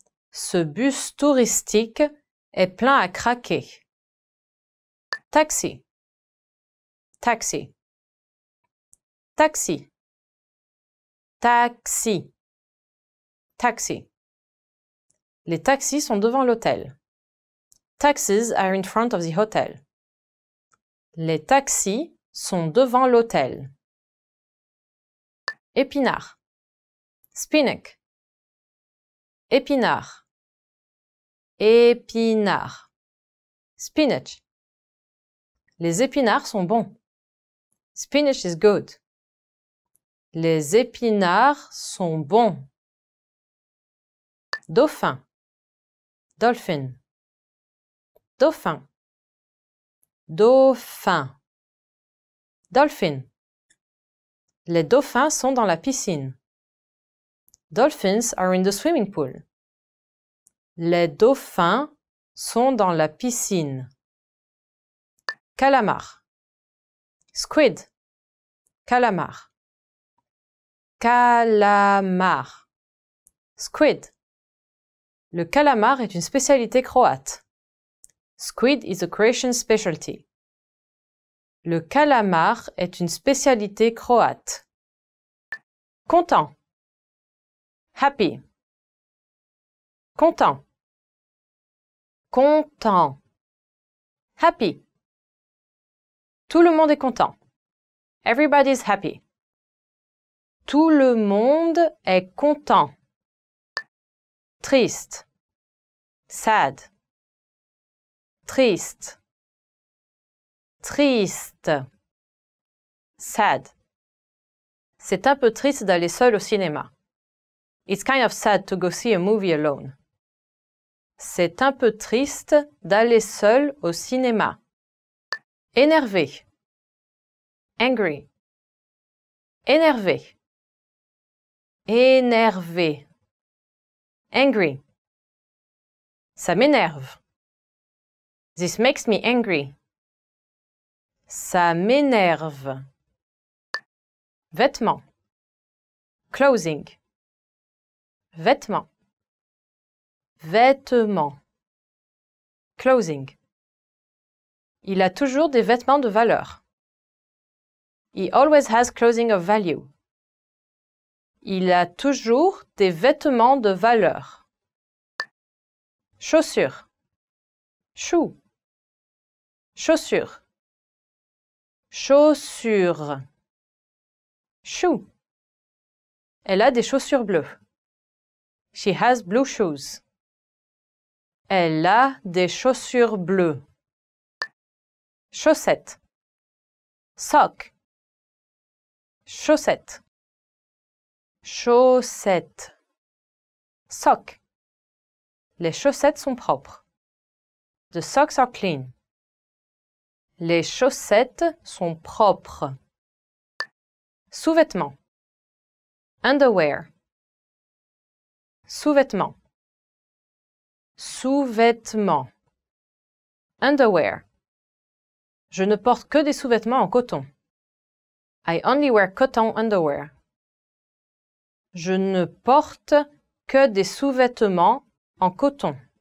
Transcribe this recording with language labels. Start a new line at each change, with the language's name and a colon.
French: Ce bus touristique est plein à craquer. Taxi. Taxi. Taxi. Taxi. Taxi. Les taxis sont devant l'hôtel.
English: Taxis are in front of the hotel.
French: Les taxis sont devant l'hôtel. Épinard.
English: Spinach.
French: Épinard. Épinard.
English: Spinach.
French: Les épinards sont bons.
English: Spinach is good.
French: Les épinards sont bons. Dauphin.
English: Dolphin.
French: Dauphin. Dauphin.
English: Dolphin.
French: Les dauphins sont dans la piscine.
English: Dolphins are in the swimming pool.
French: Les dauphins sont dans la piscine. Calamar.
English: Squid.
French: Calamar. Calamar.
English: Squid.
French: Le calamar est une spécialité croate.
English: Squid is a Croatian specialty.
French: Le calamar est une spécialité croate. Content.
English: Happy.
French: Content. Content. Happy. Tout le monde est content.
English: Everybody's happy.
French: Tout le monde est content. Triste.
English: Sad.
French: Triste. Triste. Sad. C'est un peu triste d'aller seul au cinéma.
English: It's kind of sad to go see a movie alone.
French: C'est un peu triste d'aller seul au cinéma. Énervé.
English: Angry.
French: Énervé. Énervé.
English: Angry.
French: Ça m'énerve.
English: This makes me angry.
French: Ça m'énerve. Vêtements.
English: Clothing.
French: Vêtements. Vêtements.
English: Clothing.
French: Il a toujours des vêtements de valeur.
English: He always has clothing of value.
French: Il a toujours des vêtements de valeur. Chaussures.
English: Shoe.
French: Chaussures. Chaussures.
English: Shoe.
French: Elle a des chaussures bleues.
English: She has blue shoes.
French: Elle a des chaussures bleues. Chaussettes.
English: Sock.
French: Chaussettes. Chaussettes.
English: Sock.
French: Les chaussettes sont propres.
English: The socks are clean.
French: Les chaussettes sont propres. Sous-vêtements.
English: Underwear.
French: Sous-vêtements. Sous-vêtements.
English: Underwear.
French: Je ne porte que des sous-vêtements en coton.
English: I only wear cotton underwear.
French: Je ne porte que des sous-vêtements en coton.